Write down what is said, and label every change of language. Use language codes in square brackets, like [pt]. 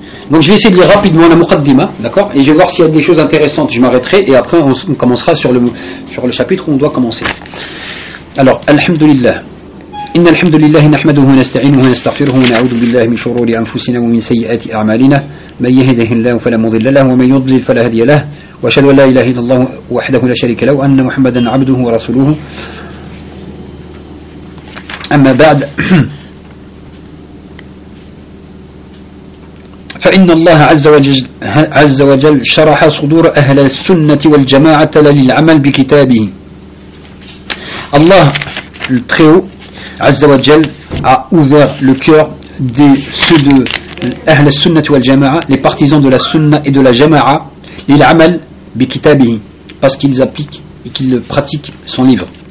[fr] Donc je vais essayer de lire rapidement la muqaddima, d'accord, et je vais voir s'il y a des choses intéressantes, je m'arrêterai et après on commencera sur le chapitre où on doit commencer. Alors alhamdulillah. [ar] إن الحمد لله نحمده ونستعينه ونستغفره ونعوذ بالله من شرور أنفسنا ومن سيئات أعمالنا من يهده الله فلا مضل له ومن يضلل فلا هادي له وأشهد أن لا إله إلا الله وحده لا شريك له وأن محمدا عبده ورسوله أما بعد فإن الله عز وجل شرح صدور أهل السنة والجماعة للعمل بكتابه. [fr] الله التخيو Azza wa Jal a ouvert le cœur de ceux de Ahl al-Sunnah wa al-Jama'a, les partisans de la Sunna et de la Jama'a, les [ar] amal bi kitabihi, [fr] parce qu'ils appliquent et qu'ils pratiquent son livre.